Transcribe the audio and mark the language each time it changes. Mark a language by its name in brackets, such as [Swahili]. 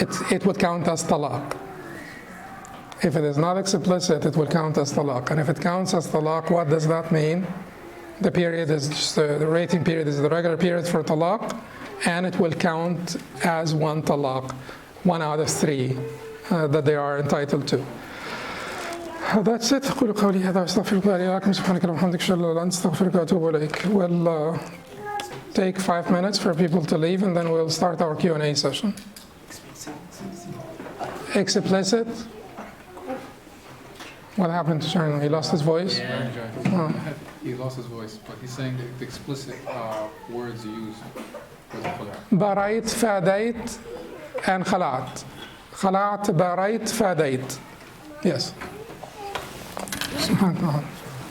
[English] It would count as talaq. If it is not explicit, it will count as talaq. And if it counts as talaq, what does that mean? The period is just, the rating period is the regular period for talaq, and it will count as one talaq, 1 out of 3 that they are entitled to. That's it. [Arabic] أقول قولي هذا وأستغفر الله لي ولكم سبحانك اللهم وبحمدك أشهد أن لا إله إلا أنت أستغفرك وأتوب إليك. [English] We'll take 5 minutes for people to leave, and then we'll start our Q&A session. Explicit? What happened to Sharon? He lost his voice? Yeah. Oh. He lost his voice, but he's saying the explicit words used for the khula. [Arabic] بريت فاديت and خلعت. خلعت بريت فاديت. [English] Yes. [Arabic] سبحان الله.